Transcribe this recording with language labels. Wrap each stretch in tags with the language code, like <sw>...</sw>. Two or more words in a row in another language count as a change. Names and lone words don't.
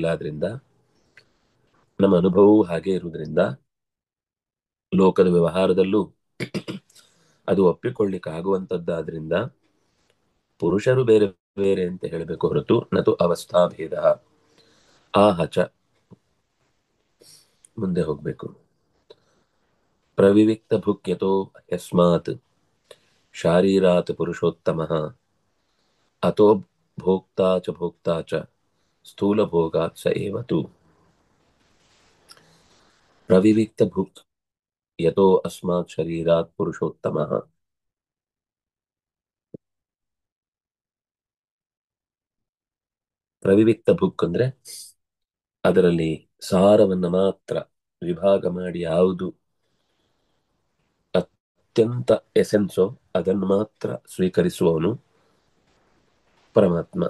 <kn>ಆದ್ರಿಂದ ನಮ್ಮ ಅನುಭವವೂ ಹಾಗೆ ಇರುವುದರಿಂದ ಲೋಕದ ವ್ಯವಹಾರದಲ್ಲೂ ಅದು ಒಪ್ಪಿಕೊಳ್ಳಿಕ್ಕೆ ಆಗುವಂತದ್ದಾದ್ರಿಂದ ಪುರುಷರು ಬೇರೆ ಬೇರೆ ಅಂತ ಹೇಳಬೇಕು ಹೊರತು</kn> <sa>ನತು ಅವಸ್ಥಾ ಭೇದ ಆಹಚ.</sa> <kn>ಮುಂದೆ ಹೋಗ್ಬೇಕು.</kn> <sa>ಪ್ರವಿವಿಕ್ತ ಭುಕ್ಯತೋ ಯಸ್ಮಾತ್ ಶಾರೀರಾತ್ ಪುರುಷೋತ್ತಮಃ ಅತೋ ಭೋಕ್ತಾ ಚ ಸ್ಥೂಲ ಭೋಗಾತ್ ಸ ಏವ ತು. ಪ್ರವಿವಿಕ್ತ ಭುಕ್ ಯತೋ ಅಸ್ಮಾತ್ ಶರೀರಾತ್ ಪುರುಷೋತ್ತಮಃ. ಪ್ರವಿವಿಕ್ತ ಭುಕ್</sa> <kn>ಅಂದ್ರೆ ಅದರಲ್ಲಿ ಸಾರವನ್ನ ಮಾತ್ರ ವಿಭಾಗ ಮಾಡಿ ಯಾವುದು ಅತ್ಯಂತ ಎಸೆನ್ಸೋ ಅದನ್ನು ಮಾತ್ರ ಸ್ವೀಕರಿಸುವವನು ಪರಮಾತ್ಮ.</kn>